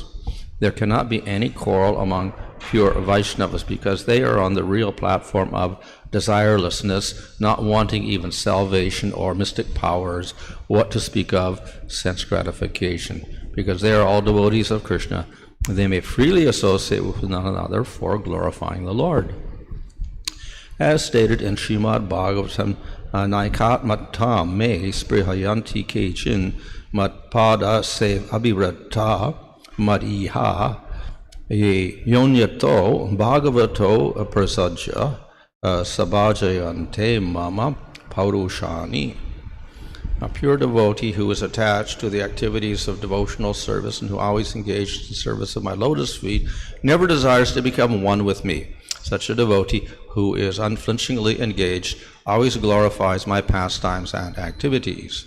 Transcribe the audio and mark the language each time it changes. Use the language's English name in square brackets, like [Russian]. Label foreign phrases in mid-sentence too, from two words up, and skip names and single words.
[English] There cannot be any quarrel among pure Vaishnavas because they are on the real platform of desirelessness, not wanting even salvation or mystic powers, what to speak of sense gratification. Because they are all devotees of Krishna, they may freely associate with one another for glorifying the Lord. As stated in Srimad Bhagavatam, [Sanskrit] नैकत् मत्तं मे स्पृहयन्ति केचिन् मत्पाद से अभिव्रत मदिह योन्यतो भगवतो प्रसज्य सभाजयन्ते मम पौरुषाणि. [English] A pure devotee who is attached to the activities of devotional service and who always engages in service of my lotus feet never desires to become one with me. Such a devotee who is unflinchingly engaged always glorifies my pastimes and activities.